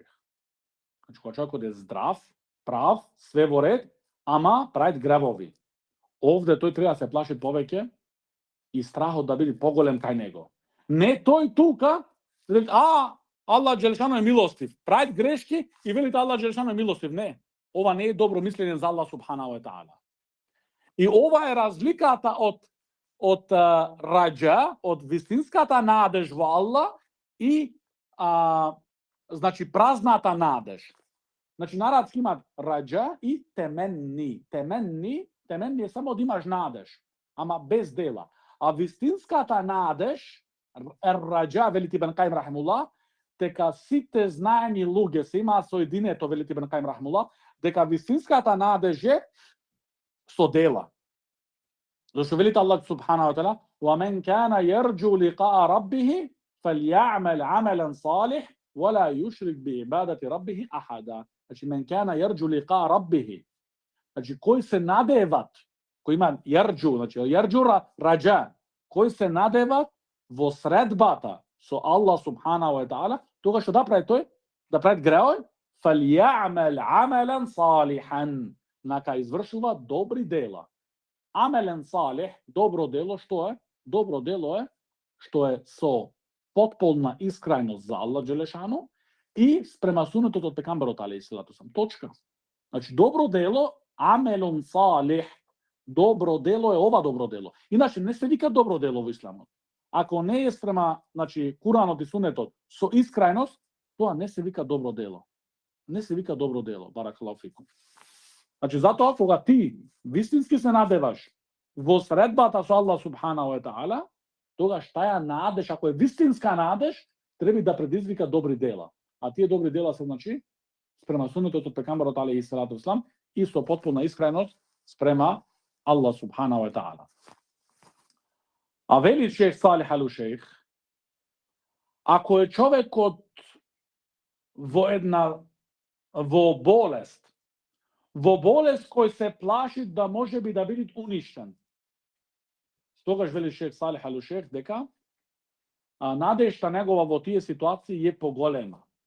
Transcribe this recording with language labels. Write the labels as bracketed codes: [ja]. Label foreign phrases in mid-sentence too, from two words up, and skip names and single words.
[mk] Значи, кога човекот е здрав, прав, све во ред, ама прави гревови. Овде тој треба да се плаши повеќе и страхот да биде поголем кај него. Не тој тука, [ar] الله جل شأنه [mk] е милостив. Прави грешки и велите [ar] الله جل شأنه [mk] е милостив. Не, ова не е добро мислење за [ar] الله سبحانه وتعالى. [mk] И ова е разликата од раџа, од вистинската надеж во Аллах и значи празната надеж. Значи, на арапски имат раџа и теменни. Теменни е само да имаш надеж, ама без дела. А вистинската надеж, раџа, вели Ибн Кајим рахимуллах, дека сите знаени луѓе се имаат соединето, вели Ибн Кајим рахимуллах, дека вистинската надеж е со дела. Зашто велите [ar] الله سبحانه وتعالى: "وَمَن كَانَ يَرْجُو لِقَاءَ رَبِّهِ فَلْيَعْمَلْ عَمَلًا صَالِحًا وَلَا يُشْرِكْ بِعِبَادَةِ رَبِّهِ أَحَدًا." Значи, من كان يرجو لقاء ربه. [mk] Значи, кои се надеват, кои имаат јарџу, значи [ar] يرجو رجاء, [mk] кои се надеват во средбата со [ar] الله سبحانه وتعالى, [mk] тогаш што да прави тој? Да прави греој? [ar] فليعمل عملا صالحا. [mk] Нака извршува добри дела. [ar] عملا صالحا, [mk] добро дело, што е? Добро дело е што е со потполна искрајност за [ar] الله جل شأنه [mk] и спрема сунетот од пекамберот [ar] عليه الصلاة والسلام. [mk] Точка. Значи, добро дело, [ar] عمل صالح, [mk] Добро дело е ова добро дело. Иначе не се вика добро дело во исламот. Ако не е спрема, Куранот и Сунетот со искреност, тоа не се вика добро дело. Не се вика добро дело, [ar] بارك الله فيكم. [mk] Затоа кога ти вистински се надеваш во средбата со [ar] الله سبحانه وتعالى, [mk] тогаш таа надеж, ако е вистинска надеж, треба да предизвика добри дела. А тие добри дела се спрема Сунетот од пегамберот [ar] عليه الصلاة والسلام [mk] и со потпуна искреност спрема [ar] الله سبحانه وتعالى. [mk] А вели шех Салих ал Ушейх, ако е човекот во болест кој се плаши да може би да биде уништен, тогаш вели шех Салих ал Ушейх дека надежта негова во тие ситуации е поголема.